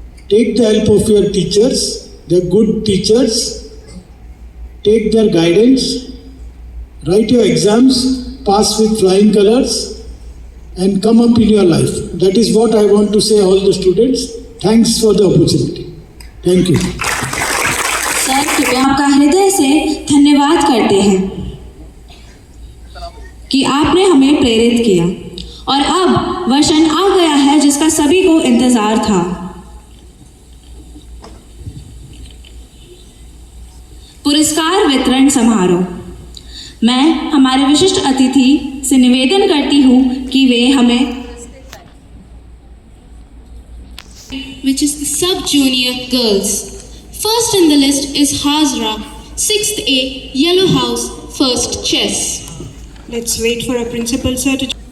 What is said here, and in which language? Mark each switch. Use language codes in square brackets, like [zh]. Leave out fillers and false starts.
[en] Take the help of your teachers. They are good teachers. Take their guidance. Write your exams, pass with flying colors, and come up in your life. That is what I want to say all the students. Thanks for the opportunity. Thank you. [hi] Sir, कृपया आपका हृदय से धन्यवाद करते हैं कि आपने हमें प्रेरित किया और अब वह क्षण आ गया है जिसका सभी को इंतजार था। पुरस्कार वितरण समारोह। मैं हमारे विशिष्ट अतिथि से निवेदन करती हूँ कि वे हमें [en] which is the sub-junior girls. First in the list is Hazra, 6th A, Yellow House, 1st Chess. Let's wait for a principal sir to...